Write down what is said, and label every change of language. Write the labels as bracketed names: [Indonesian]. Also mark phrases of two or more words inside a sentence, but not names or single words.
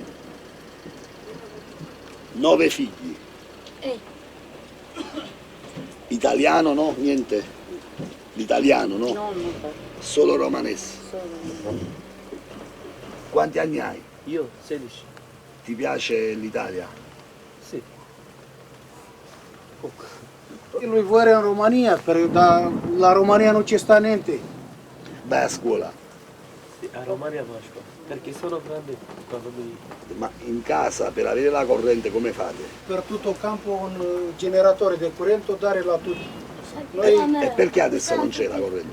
[Italian] 9 figli. Italiano no? Niente? L'italiano no? No, non parlo. Solo romanese. Solo. Quanti anni hai? Io 16. Ti piace l'Italia? Sì. Lui vorrei [Romanian] în România, dar la România nu [Italian] ce sta niente. Vai a scuola. Sì, a Romania va a scuola, perché sono grande quando mi... Ma in casa per avere la corrente come fate? Per tutto campo un generatore di corrente dare la tutti. E perché adesso non c'è la corrente?